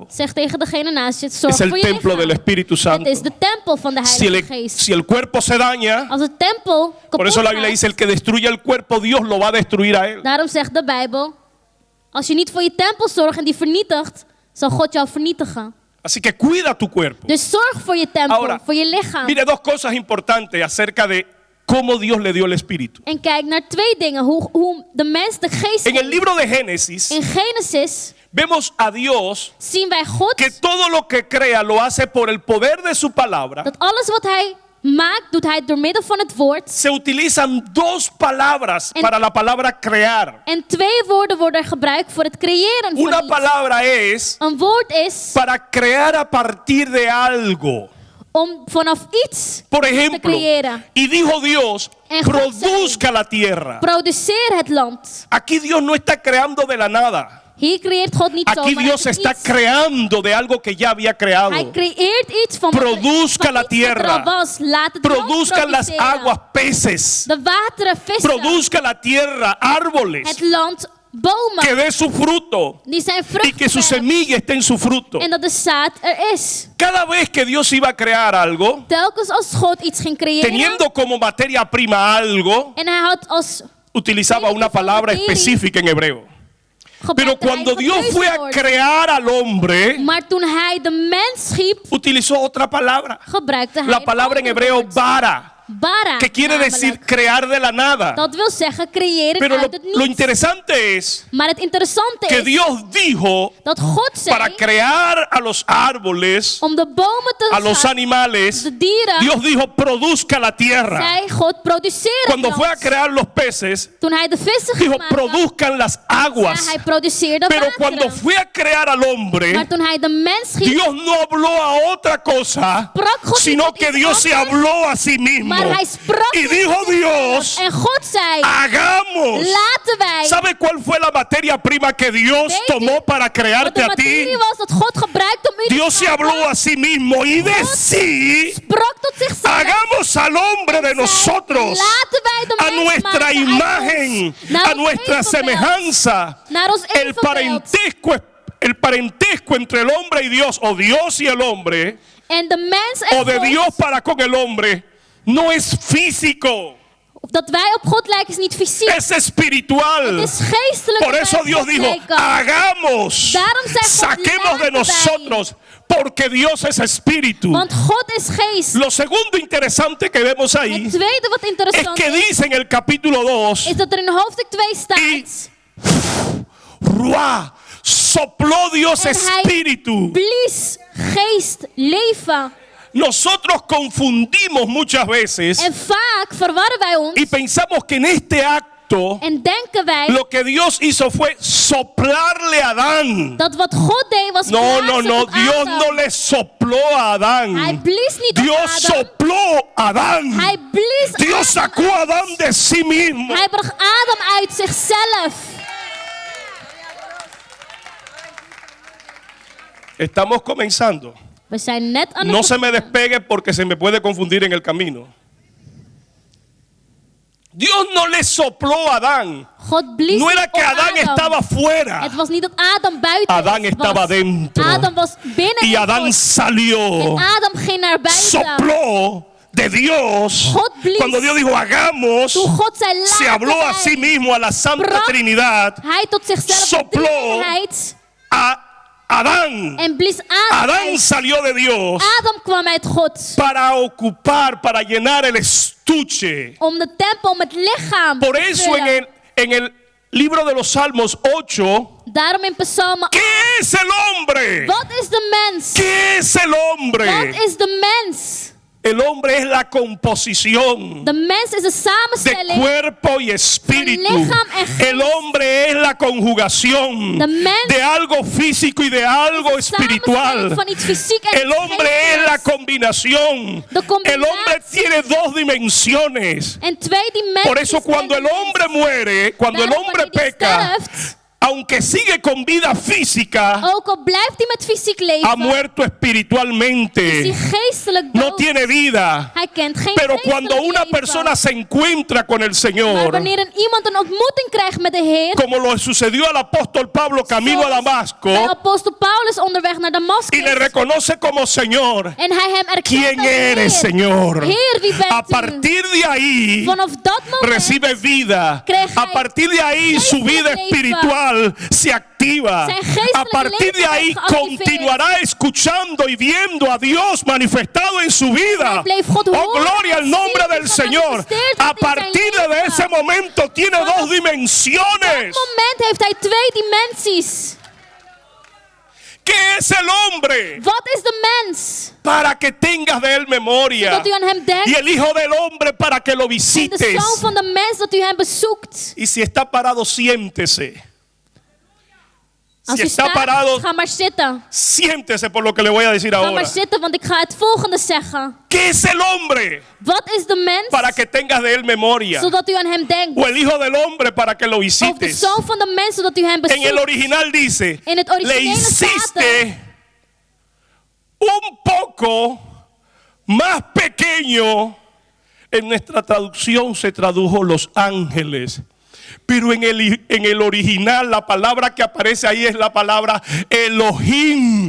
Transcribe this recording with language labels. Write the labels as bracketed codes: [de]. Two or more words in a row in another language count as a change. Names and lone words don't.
[nl] Zeg tegen degene naast je, zorg [es] Es el [nl] voor je [es] templo del [nl] lichaam. [es] Espíritu [nl] Het [es] Santo. [nl] is de tempel van de [es] Si [nl] Heilige [es] el, [nl] Geest. [es] si el cuerpo se daña, [nl] Als de tempel [es] por [nl] kapot [es] eso la Biblia [nl] gaat, [es] dice, el que destruya el cuerpo, Dios lo va a destruir a él. [nl] daarom zegt de Bijbel, als je niet voor je tempel zorgt en die vernietigt, zal God jou vernietigen. [es] Así que cuida tu cuerpo. [nl] Dus zorg voor je tempel, [es] Ahora, [nl] voor je lichaam. [es] Mire dos cosas importantes acerca de cómo Dios le dio el Espíritu. [nl] En kijk naar 2 dingen, hoe de mens de geest [es] En el [nl] heeft. [es] libro de Génesis [nl] In Genesis [es] vemos a Dios [nl] zien wij God [es] que todo lo que crea lo hace por el poder de su palabra [nl] dat alles wat hij maakt, doet hij door middel van het woord. [es] se utilizan dos palabras [nl] En- [es] para la palabra crear. [nl] En 2 woorden worden gebruikt voor het creëren van [es] Una [nl] iets. [es] palabra es [nl] Een woord is [es] para crear a partir de algo. [nl] om vanaf iets [es] Por [nl] te [es] ejemplo, [nl] creëren. [es] y dijo Dios, [nl] En God [es] produzca la tierra. [nl] Produceer het land. [es] Aquí Dios no está creando de la nada. [nl] Hier creëert God niet [es] Aquí [nl] zomaar [es] Dios está [nl] iets. [es] creando de algo que ya había creado. [nl] Hij creëert iets van [es] Produzca [nl] van [es] la [nl] iets wat er [es] tierra. [nl] al was. Laat het land [es] Produzcan las [nl] produceren. [es] aguas peces. [nl] De wateren, vissen. [es] Produzca la tierra árboles. Het land, bomen. Que dé su fruto. [nl] Die zijn [es] Y que su [nl] vruchtbaar. [es] semilla esté en su fruto. [nl] En dat de zaad er is. [es] Cada vez que Dios iba a crear algo, [nl] Telkens als God iets ging creëren. [es] teniendo como materia prima algo, [nl] En hij had als [es] utilizaba una palabra específica en hebreo. Pero [nl] gebruikte hij [es] cuando [nl] het [es] Dios fue a [nl] keuzewoord. [es] crear al hombre, [nl] Maar toen hij de mens schiep, [es] utilizó otra palabra. [nl] gebruikte hij [es] La [nl] een [es] palabra en [nl] ander [es] hebreo [nl] woord. [es] bara, [nl] Bara. [es] que quiere [nl] namelijk. [es] decir crear de la nada. [nl] Dat wil zeggen creëren [es] Pero [nl] uit het [es] lo [nl] niets. [es] interesante es [nl] Maar het interessante [es] que [nl] is [es] Dios dijo [nl] dat God [es] para [nl] zei [es] crear a los árboles, [nl] om de bomen te [es] a los [nl] schapen, [es] animales, [nl] de dieren, [es] Dios dijo produzca la tierra. [nl] zei God produceer het [es] Cuando fue a [nl] land. [es] crear los peces, [nl] Toen hij de vissen [es] dijo [nl] gemaakt had, [es] produzcan las [nl] zei [es] aguas. [nl] hij produceerde [es] Pero cuando [nl] wateren. [es] fue a crear al hombre, [nl] Maar toen hij de mens schiep, [es] Dios no habló a otra cosa, [nl] sprak God [es] sino [nl] niet met [es] que [nl] iets [es] Dios se [nl] anders, [es] habló a sí mismo. [nl] maar hij sprak [es] Y [nl] tot [es] dijo [nl] zichzelf. [es] Dios, [nl] En God zei, [es] hagamos. [nl] laten wij. [es] ¿Sabe cuál fue la materia prima que Dios [nl] Weet [es] tomó [nl] u [es] para [nl] wat [es] crearte [nl] de [es] a ti? [nl] materie was dat God gebruikte om u te [es] Dios se [nl] maken? [es] habló a sí mismo y de sí, [nl] Sprak tot zichzelf. [es] hagamos al hombre de [nl] Zei, [es] nosotros, [nl] laten wij de [es] a [nl] mens [es] nuestra [nl] maken uit [es] imagen, [nl] ons, naar [es] a [nl] ons [es] nuestra [nl] evenbeeld, [es] semejanza. [nl] naar ons [es] El [nl] evenbeeld. [es] parentesco entre el hombre y Dios, o Dios y el hombre, [nl] En de mens en [es] o de [nl] God, [es] Dios para con el hombre, no es físico, [nl] dat wij op God lijken is niet fysiek. [es] es espiritual. [nl] Het is geestelijk. [es] Por [nl] dat [es] eso [nl] wij op [es] Dios [nl] God [es] dijo, [nl] lijken. [es] hagamos, [nl] Daarom zei God, [es] saquemos de [nl] laten wij. [es] nosotros, porque Dios es espíritu. [nl] Want God is geest. [es] Lo segundo interesante que vemos ahí [nl] Het tweede wat [es] es [nl] interessant [es] que [nl] is, [es] dice en el capítulo 2, [nl] is dat er in hoofdstuk 2 staat. [es] Ruah, sopló Dios [nl] En hij [es] espíritu. [nl] blies geest, leven. [es] Nosotros confundimos muchas veces [nl] En vaak verwarren wij ons [es] y pensamos que en este acto [nl] en denken wij [es] lo que Dios hizo fue soplarle a Adán. [nl] dat wat God deed was [es] No, no, [nl] blazen [es] no, [nl] op [es] Dios [nl] Adam. [es] no le sopló a [nl] Hij [es] Adán. [nl] blies niet op [es] Dios [nl] Adam. [es] sopló a Adán. [nl] Hij blies [es] Dios [nl] Adam [es] sacó a [nl] uit. [es] Adán de sí mismo. [nl] Hij bracht Adam uit zichzelf. [es] Estamos comenzando. [nl] We zijn net aan het [es] No se me [nl] beginnen. [es] despegue porque se me puede confundir en el camino. Dios no le sopló a Adán. [nl] God blies [es] No era [nl] niet [es] que [nl] op [es] Adán [nl] Adam. [es] estaba fuera. [nl] Het was niet dat Adam buiten [es] Adán [nl] was. [es] estaba dentro. [nl] Adam was binnen [es] Y [nl] in [es] Adán [nl] God. [es] salió. [nl] En Adam ging naar buiten. [es] Sopló de Dios. [nl] God blies. [es] Cuando Dios dijo hagamos, [nl] Toen God zei laten [es] se habló a [nl] wij. [es] sí mismo, a la Santa [nl] Sprak [es] Trinidad, [nl] Hij tot zichzelf de [es] Sopló. [nl] drie-eenheid [es] a Adán. [nl] en blies Adam [es] Adán [nl] uit. [es] salió de Dios [nl] Adam kwam uit God [es] para ocupar, para llenar el estuche. [nl] om de tempel, om het lichaam [es] Por [nl] te [es] eso [nl] vullen. [es] en el libro de los Salmos 8, [nl] Daarom in Psalm [es] ¿qué es el hombre? [nl] wat is de mens? [es] ¿Qué es el hombre? [nl] Wat is de mens? [es] El hombre es la composición [nl] De mens is een [es] de [nl] samenstelling. [es] cuerpo y espíritu. [nl] Van lichaam en geest. [es] El hombre es la conjugación [nl] De mens [es] de algo físico y de algo [nl] Samenstelling [es] espiritual. [nl] van iets fysiek en [es] El [nl] iets [es] hombre es la [nl] geestelijks. [es] combinación. [nl] De combinatie. [es] El hombre tiene dos dimensiones. [nl] En twee dimensies. [es] Por eso cuando el hombre muere, cuando el [nl] Daarom [es] hombre [nl] wanneer die [es] peca, [nl] sterft, [es] aunque sigue con vida física, [nl] ook al blijft hij met fysiek [es] ha [nl] leven, [es] muerto [nl] is hij [es] espiritualmente. [nl] geestelijk [es] No [nl] dood. [es] tiene vida. [nl] Hij kent geen [es] Pero [nl] geestelijk [es] cuando una [nl] leven. [es] persona se encuentra con el [nl] Maar [es] Señor, [nl] wanneer iemand een ontmoeting krijgt met de Heer, [es] como lo sucedió al apóstol Pablo camino a [nl] zoals [es] Damasco, [nl] bij apostel Paulus onderweg naar [es] y le [nl] Damascus, [es] reconoce como Señor, [nl] en hij hem erkent [es] ¿quién [nl] als [es] eres, [nl] Heer. [es] Señor? [nl] Heer, wie bent [es] A [nl] u? [es] partir de ahí [nl] Vanaf dat moment [es] recibe vida. [nl] Krijgt [es] A [nl] hij [es] partir de ahí su vida [nl] geestelijk leven. [es] espiritual se activa. [nl] Zijn geestelijk [es] A partir de [nl] leven [es] ahí [nl] wordt geactiveerd. [es] continuará escuchando y viendo a Dios manifestado en su vida. [nl] Hij bleef God [es] Oh, [nl] horen [es] gloria al [nl] en [es] nombre [nl] zien [es] del [nl] wat [es] Señor. [nl] gemanifesteerd [es] A [nl] wordt in zijn [es] partir de [nl] leven. [es] ese momento tiene [nl] Vanaf [es] dos dimensiones. [nl] dat moment heeft hij twee dimensies. [es] ¿Qué es el hombre? [nl] Wat is de mens? [es] Para que tengas de él memoria. [nl] Zodat u aan hem denkt. [es] Y el Hijo del Hombre para que lo [nl] En de [es] visites. [nl] zoon van de mens dat u hem bezoekt. [es] Y si está parado, siéntese. [nl] Als [es] Si [nl] u [es] está [nl] staat, [es] parado, [nl] ga maar zitten. [es] siéntese por lo que le voy a decir [nl] Ga [es] ahora. [nl] maar zitten, want ik ga het volgende zeggen. [es] ¿Qué es el hombre? [nl] Wat is de mens? [es] Para que tengas de él memoria. [nl] Zodat u aan hem denkt. [es] O el Hijo del Hombre para que lo [nl] Of de [es] visites. [nl] zoon van de mens, zodat u hem [es] En el [nl] bezoekt. [es] original dice, [nl] In het [es] le [nl] originele staat [es] hiciste un poco más pequeño. En nuestra traducción se tradujo los ángeles. Pero en el original la palabra que aparece ahí es la palabra Elohim.